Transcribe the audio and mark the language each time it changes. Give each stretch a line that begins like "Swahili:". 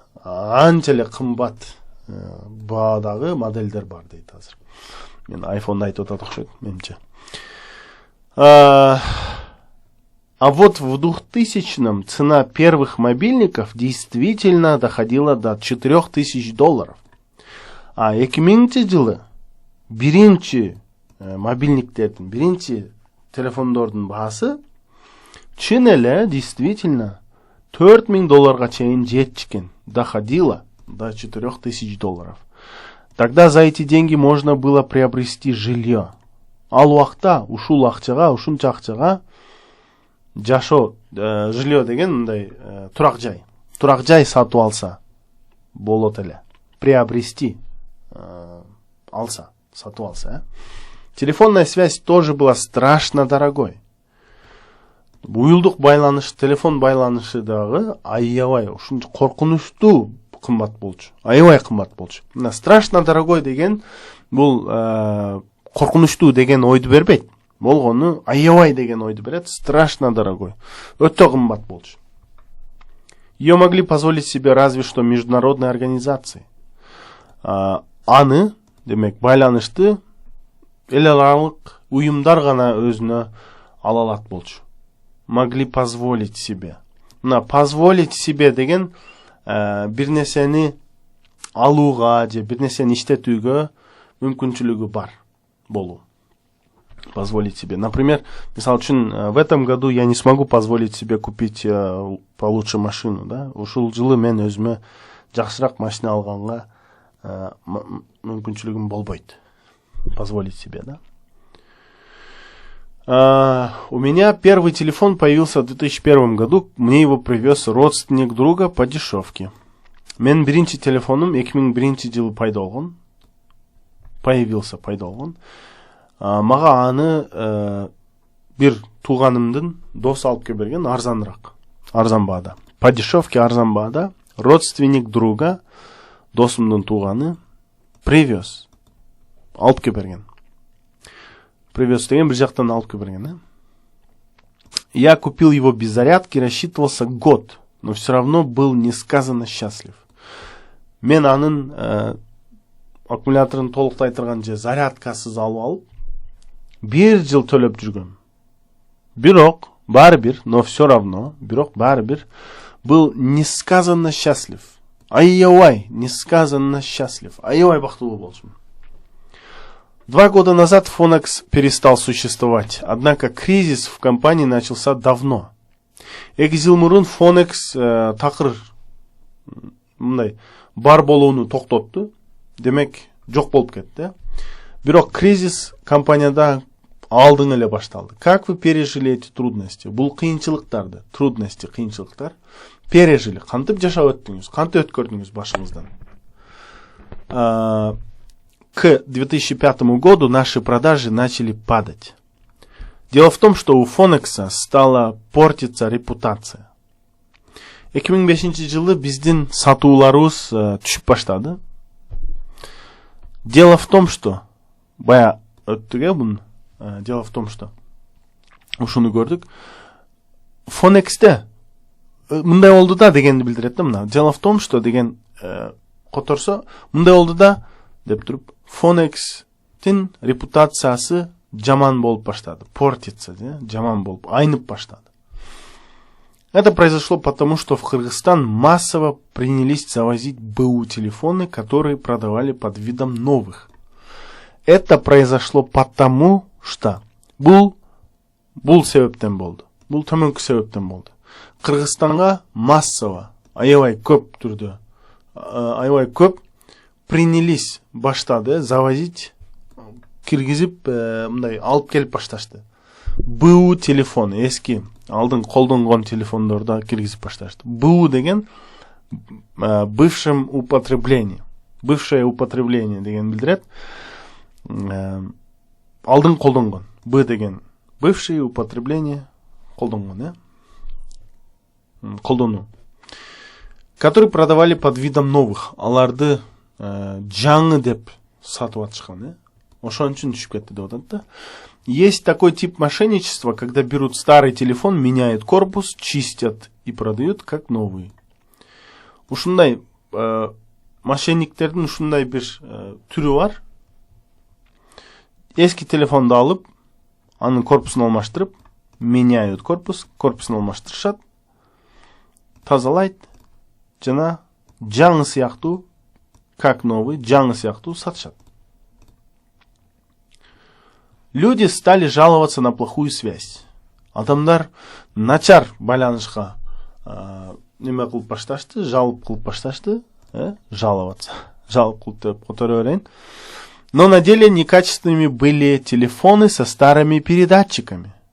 Kyrgyz: Анчалык кымбат баадагы модельдер бар дейт азыр. Мен iPhone'ду айтып атат окшойт, менимче.
Russian: А вот в 2000-м цена первых мобильников действительно доходила до 4000 долларов.
Kyrgyz: А 2000 жылы биринчи мобильниктердин, биринчи телефондордун баасы чын эле
Russian: действительно
Kyrgyz: 4000 долларга чейин жетчикен.
Russian: Доходило до 4000 долларов. Тогда за эти деньги можно было приобрести жилье.
Kyrgyz: Ал убакта ушул акчага, ушунча акчага жашоо,
Russian: жилье
Kyrgyz: деген мындай турак жай сатып алса болот эле.
Russian: Приобрести
Kyrgyz: сатып алса.
Russian: Телефонная связь тоже была страшно дорогой.
Kyrgyz: Уюлдук байланыш, телефон байланышы дагы аябай ушунча коркунучтуу кымбат болчу. Аябай кымбат болчу. Мына
Russian: страшно дорогой
Kyrgyz: деген бул коркунучтуу деген ойду бербейт. Болгону аябай деген ойду берет.
Russian: Страшно дорогой.
Kyrgyz: Өтө кымбат болчу.
Russian: Ее могли позволить себе разве что международные организации.
Kyrgyz: Аны, демек, байланышты эл аралык уюмдар гана өзүнө ала алат болчу.
Russian: Могли позволить себе.
Kyrgyz: Мына
Russian: позволить себе
Kyrgyz: деген бир нерсени алууга же бир нерсени иштетүүгө мүмкүнчүлүгү бар болуу.
Russian: Позволить себе. Например,
Kyrgyz: мисалы үчүн,
Russian: в этом году я не смогу позволить себе купить получше машину, да?
Kyrgyz: Ушул жылы мен өзүмө жакшыраак машина алганга мүмкүнчүлүгүм болбойт.
Russian: Позволить себе, да? У меня первый телефон появился в 2001 году. Мне его привез родственник друга по дешевке.
Kyrgyz: Мен биринчи телефоном 2001 жылы пайда болгон. Мага аны бир тууганымдын досу алып келип берген, арзан баада.
Russian: По дешевке
Kyrgyz: арзан баада
Russian: родственник друга,
Kyrgyz: досумдун тууганы
Russian: привез.
Kyrgyz: Алып келип берген.
Russian: Привез
Kyrgyz: деген бир жактан алып келип берген,
Russian: Я купил его без зарядки, рассчитывался год, но все равно был несказанно счастлив.
Kyrgyz: Мен анын аккумуляторун толуктай турган же зарядкасыз алып, 1 жыл төлөп жүргөм. Бирок, барыбир,
Russian: но все равно,
Kyrgyz: барыбир,
Russian: был несказанно счастлив.
Kyrgyz: Аябай,
Russian: несказанно счастлив.
Kyrgyz: Аябай бактылуу болчумун.
Russian: 2 года назад Phonex перестал существовать, однако кризис в компании начался давно.
Kyrgyz: 2 жыл мурун Phonex такыр мындай бар болууну токтотту, демек жок болуп кетти. Бирок кризис компанияда алдың эле башталды.
Russian: Как вы пережили эти трудности?
Kyrgyz: Бул кыйынчылыктарды, кыйынчылыктар
Russian: пережили.
Kyrgyz: Кантип жашап өттүңүз? Кантип өткөрдүңүз башыңыздан?
Russian: К 2005 году наши продажи начали падать. Дело в том, что у Phonex стала портиться репутация.
Kyrgyz: 2005 жылы биздин сатууларыбыз түшүп баштады.
Russian: Дело в том, что дело в том, что
Kyrgyz: ушуну көрдүк. Phonex мындай болду да дегенди билдирет да мына.
Russian: Дело в том, что
Kyrgyz: деген которсо мындай болду да деп туруп Phonex-тин репутациясы жаман болуп баштады.
Russian: Портится,
Kyrgyz: жаман болуп, айнып баштады.
Russian: Это произошло потому, что в Кыргызстан массово принялись завозить БУ телефоны, которые продавали под видом новых. Это произошло потому, что
Kyrgyz: бул себептен болду. Бул төмөнкү себептен болду. Кыргызстанга
Russian: массово,
Kyrgyz: аябай көп түрдө, аябай көп
Russian: принялись
Kyrgyz: баштады
Russian: завозить,
Kyrgyz: киргизип, мындай алып келип башташты. БУ телефон, эски алдын колдонгон телефондорда киргизип башташты. БУ деген
Russian: бывшее употребление
Kyrgyz: деген билдирет. Алдын колдонгон. Б деген
Russian: бывшее употребление
Kyrgyz: колдонгон, колдонуу.
Russian: Которые продавали под видом новых.
Kyrgyz: Аларды жаңы деп сатып атышкан, Ошон үчүн түшүп кетти деп атат да.
Russian: Есть такой тип мошенничества, когда берут старый телефон, меняют корпус, чистят и продают как новый.
Kyrgyz: Ушундай мошенниктердин ушундай бир түрү бар. Эски телефонду алып, анын корпусун алмаштырып,
Russian: меняют
Kyrgyz: корпусун алмаштырышат, тазалайт, жана жаңы сыяктуу,
Russian: как новый,
Kyrgyz: жаңы сыяктуу сатышат.
Russian: Люди стали жаловаться на плохую связь.
Kyrgyz: Адамдар начар байланышка неме кылып башташты, жалоп кылып башташты,
Russian: жаловаться.
Kyrgyz: Жалоп кылып деп которо берейин.
Russian: Но на деле некачественными были телефоны со старыми передатчиками.